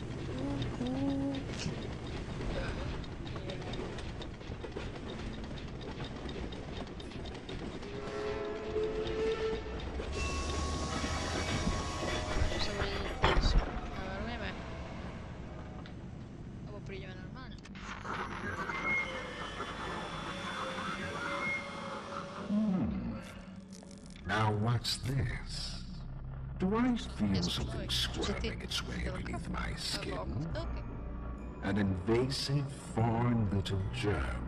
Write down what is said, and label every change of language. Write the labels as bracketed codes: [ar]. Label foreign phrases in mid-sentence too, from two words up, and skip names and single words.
[sk] Čo sa bude teraz? Navarujeme. Alebo prídeme normálne. [en] Now what's this? Do I feel something squirming its way beneath my skin? Okay. An invasive foreign little germ.